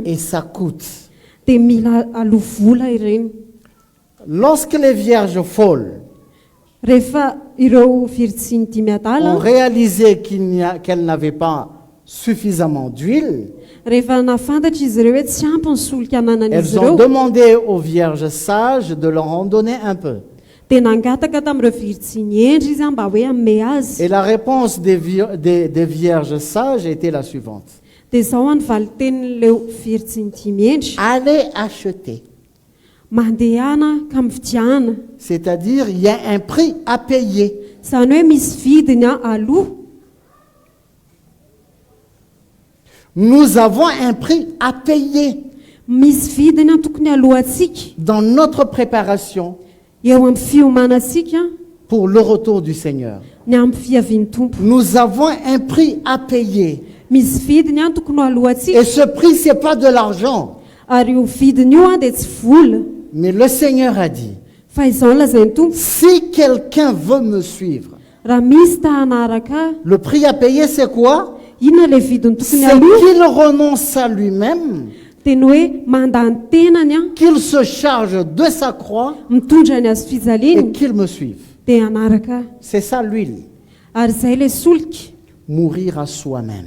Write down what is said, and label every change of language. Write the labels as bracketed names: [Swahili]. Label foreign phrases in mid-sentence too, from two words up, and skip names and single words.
[French] Et ça coûte. [Malagasy] dia mila aloha vola ireny. [French] Lorsque les vierges folles [Malagasy] Rehefa ireo virjiny dimy adala [French] ont réalisé qu'elles n'avaient pas suffisamment d'huile, [Malagasy] rehefa nafantatra izy ireo hoe tsy ampy ny solika ananan'izy [French] elles ont [Malagasy] ireo, [French] demandé aux vierges sages de leur en donner un peu. [Malagasy] dia nangataka tamin'ireo virjiny endry izy an mba hoe hanome azy. [French] Et la réponse des vierges sages était la suivante. [Malagasy] Dia izao ny valitenin'ileo virjiny dimy endry: [French] Allez acheter. [Malagasy] mandehana ka mividiana. [French] C'est-à-dire, il y a un prix à payer. [Malagasy] Izany hoe misy vidiny an aloha. [French] Nous avons un prix à payer [Malagasy] Misy vidiny an tokony alohantsika [French] dans notre préparation [Malagasy] eo amin'ny fiomanantsika [French] pour le retour du Seigneur. [Malagasy] ny amin'ny fiavian'ny tompo. [French] Nous avons un prix à payer. [Malagasy] Misy vidiny an tokony alohantsika, [French] Et ce prix, ce n'est pas de l'argent. [Malagasy] ary io vidiny io an dia tsy vola, [French] Mais le Seigneur a dit, [Malagasy] fa izao lazain'ny tompo: [French] si quelqu'un veut me suivre, [Malagasy] raha misy ta hanaraka, [French] le prix à payer, c'est quoi? [Malagasy] inona le vidiny tokony [French] C'est [Malagasy] aloha? [French] qu'il renonce à lui-même, [Malagasy] Teny hoe mandany tenany an, [French] qu'il se charge de sa croix [Malagasy] mitondra ny azo [French] et [Malagasy] fijaliany, [French] qu'il me suive. [Malagasy] dia hanaraka. [French] C'est ça l'huile. [Malagasy] Ary izay le solika, [French] Mourir à soi-même.